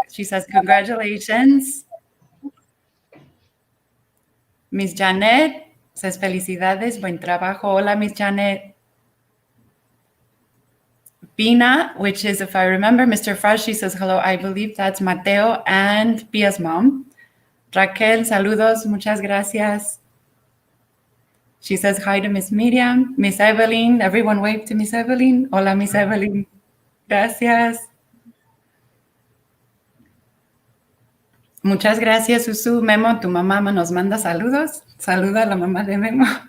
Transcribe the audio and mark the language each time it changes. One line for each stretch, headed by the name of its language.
English: She says, congratulations. Miss Janet says,
Spanish: felicidades, buen trabajo. Hola, Miss Janet.
English: Pina, which is, if I remember, Mr. Frost, she says, hello, I believe that's Mateo and Pia's mom.
Spanish: Raquel, saludos, muchas gracias.
English: She says hi to Miss Miriam. Miss Evelyn, everyone wave to Miss Evelyn.
Spanish: Hola, Miss Evelyn. Gracias. Muchas gracias, Susu. Memo, tu mamá nos manda saludos. Saluda a la mamá de Memo.